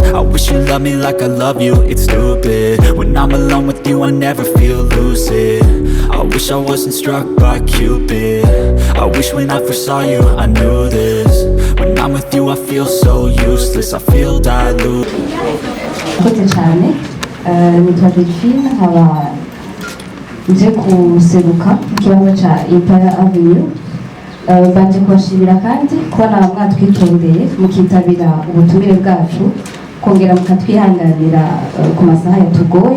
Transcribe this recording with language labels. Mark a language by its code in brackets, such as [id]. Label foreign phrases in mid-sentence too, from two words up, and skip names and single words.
[en] I wish you loved me like I love you, it's stupid. When I'm alone with you I never feel lucid. I wish I wasn't struck by Cupid. I wish when I first saw you I knew this. When I'm with you I feel so useless, I feel dilute. [rn] Kote cyane nitwa Delphine, nkaba nje kuseruka mu kibanza ca Empire Avenue. Banje kubashimira kandi kubona mwatwitondeye mukitabira ubutumire bwacu, kongera mukatwihanganira ku masaha yatugoye.